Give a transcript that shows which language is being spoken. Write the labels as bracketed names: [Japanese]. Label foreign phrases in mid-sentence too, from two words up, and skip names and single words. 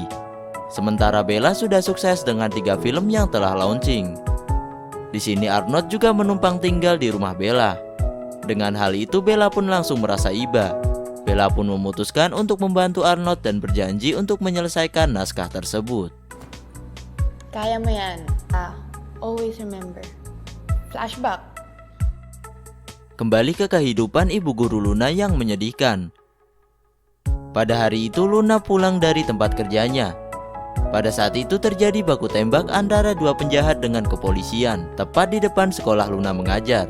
[Indonesian] Sementara Bella sudah sukses dengan 3 film yang telah launching. Di sini Arnold juga menumpang tinggal di rumah Bella. Dengan hal itu Bella pun langsung merasa iba. Bella pun memutuskan untuk membantu Arnold dan berjanji untuk menyelesaikan naskah tersebut. [Filipino] Kaya mo yan. [English] Always remember. Flashback. [Indonesian] Kembali ke kehidupan ibu guru Luna yang menyedihkan. Pada hari itu Luna pulang dari tempat kerjanya. Pada saat itu terjadi baku tembak antara 2 penjahat dengan kepolisian, tepat di depan sekolah Luna mengajar.